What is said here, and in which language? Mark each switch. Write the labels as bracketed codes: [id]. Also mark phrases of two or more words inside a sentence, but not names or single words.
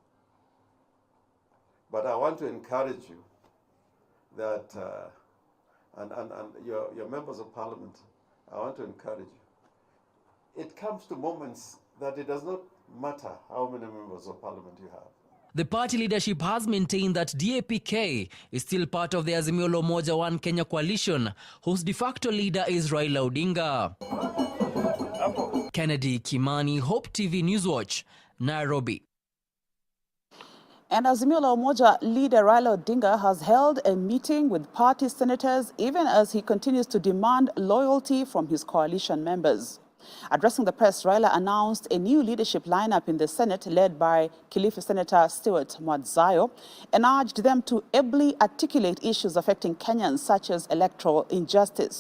[en] But I want to encourage you that, and your members of parliament, I want to encourage you. It comes to moments that it does not matter how many members of parliament you have. The party leadership has maintained that DAP-K is still part of the Azimio la Umoja One Kenya coalition, whose de facto leader is Raila Odinga. Kennedy Kimani, Hope TV Newswatch, Nairobi. And Azimio la Umoja leader Raila Odinga has held a meeting with party senators even as he continues to demand loyalty from his coalition members. Addressing the press, Raila announced a new leadership lineup in the Senate led by Kilifi Senator Stewart Mwadzayo and urged them to ably articulate issues affecting Kenyans such as electoral injustice.